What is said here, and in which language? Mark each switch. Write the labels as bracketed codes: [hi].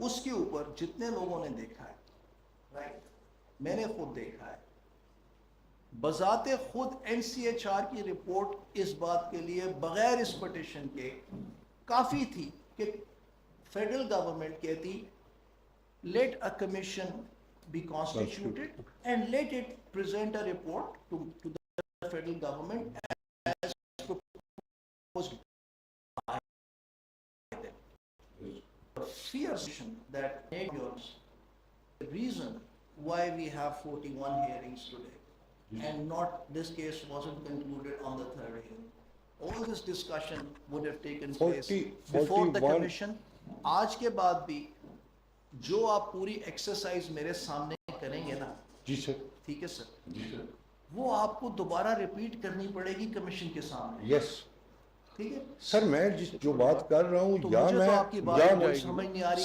[hi] उसके ऊपर जितने लोगों ने देखा है, राइट, मैंने खुद देखा है, बजाते खुद NCHR की रिपोर्ट इस बात के लिए बगैर इस पटिशन के काफी थी कि फेडरल गवर्नमेंट कहती [en] Let a commission be constituted and let it present a report to the federal government as proposed by them. The fear that the reason why we have 41 hearings today and not this case wasn't concluded on the third hearing. All this discussion would have taken place before the commission. [hi] आज के बाद भी जो आप पूरी exercise मेरे सामने करेंगे ना, जी सर, ठीक है सर, जी सर, वो आपको दोबारा रिपीट करनी पड़ेगी कमीशन के सामने। यस, ठीक है सर। मैं जो बात कर रहा हूँ तो या मुझे मैं तो आपकी बात समझ नहीं आ रही